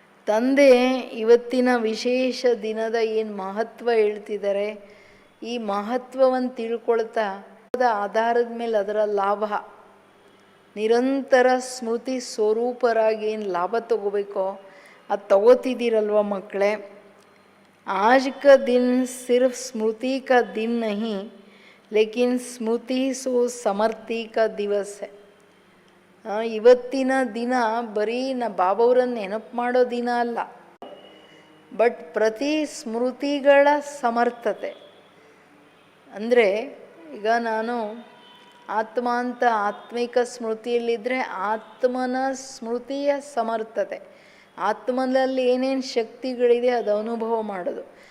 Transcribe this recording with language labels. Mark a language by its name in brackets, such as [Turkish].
[Kannada] ತಂದೆ ಇವತ್ತಿನ ವಿಶೇಷ ದಿನದ ಏನು ಮಹತ್ವ ಹೇಳ್ತಿದ್ದಾರೆ, ಈ ಮಹತ್ವವನ್ನು ತಿಳ್ಕೊಳ್ತಾ ಆಧಾರದ ಮೇಲೆ ಅದರ ಲಾಭ, ನಿರಂತರ ಸ್ಮೃತಿ ಸ್ವರೂಪರಾಗಿ ಏನು ಲಾಭ ತಗೋಬೇಕೋ ಅದು ತಗೋತಿದ್ದೀರಲ್ವ ಮಕ್ಕಳೇ. [Hindi] आज का दिन सिर्फ स्मृति का दिन नहीं, लेकिन स्मृति सो समर्थी का दिवस है. [Kannada] ಇವತ್ತಿನ ದಿನ ಬರೀ ಬಾಬಾವ್ರನ್ನ ನೆನಪು ಮಾಡೋ ದಿನ ಅಲ್ಲ, ಬಟ್ ಪ್ರತಿ ಸ್ಮೃತಿಗಳ ಸಮರ್ಥತೆ. ಅಂದರೆ ಈಗ ನಾನು ಆತ್ಮ ಅಂತ ಆತ್ಮಿಕ ಸ್ಮೃತಿಯಲ್ಲಿದ್ದರೆ ಆತ್ಮನ ಸ್ಮೃತಿಯ ಸಮರ್ಥತೆ, ಆತ್ಮನಲ್ಲಿ ಏನೇನು ಶಕ್ತಿಗಳಿದೆ ಅದು ಅನುಭವ ಮಾಡೋದು.